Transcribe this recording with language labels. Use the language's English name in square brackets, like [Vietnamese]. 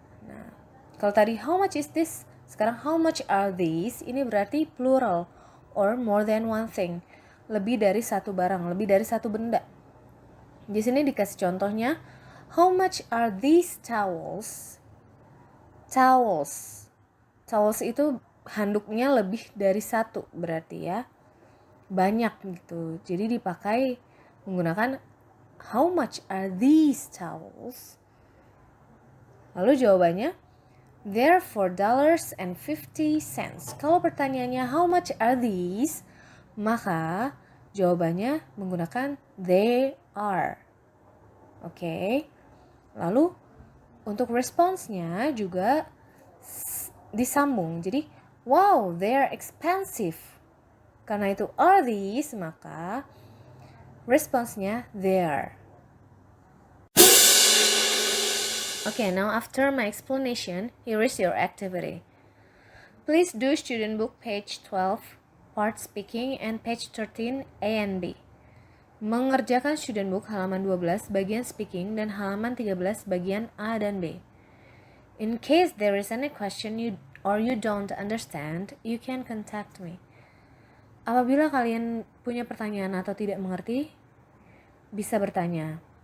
[Indonesian] Nah, kalau tadi [English] how much is this? [Indonesian] Sekarang [English] how much are these? [Indonesian] Ini berarti plural [English] or more than one thing. [Indonesian] Lebih dari satu barang, lebih dari satu benda. Di sini dikasih contohnya, [English] how much are these towels? Towels. [Indonesian] Towels itu handuknya lebih dari 1 berarti ya. Banyak gitu. Jadi dipakai menggunakan [English] how much are these towels? [Indonesian] Lalu jawabannya, [English] they're $4.50. [Indonesian] Kalau pertanyaannya [English] how much are these? [Indonesian] Maka jawabannya menggunakan [English] they are. [Indonesian] Oke. Lalu untuk responsnya juga disambung. [English] Jadi, wow, they're expensive. [Indonesian] Karena itu [English] are these, [Indonesian] maka responsnya [English] there. Okay, now after my explanation, here is your activity. Please do student book page 12, part speaking, and page 13, A and B. [Indonesian] Mengerjakan student book halaman 12 bagian speaking dan halaman 13 bagian A dan B. [English] In case there is any question you don't understand, you can contact me. [Indonesian] Apabila kalian punya pertanyaan atau tidak mengerti, bisa bertanya.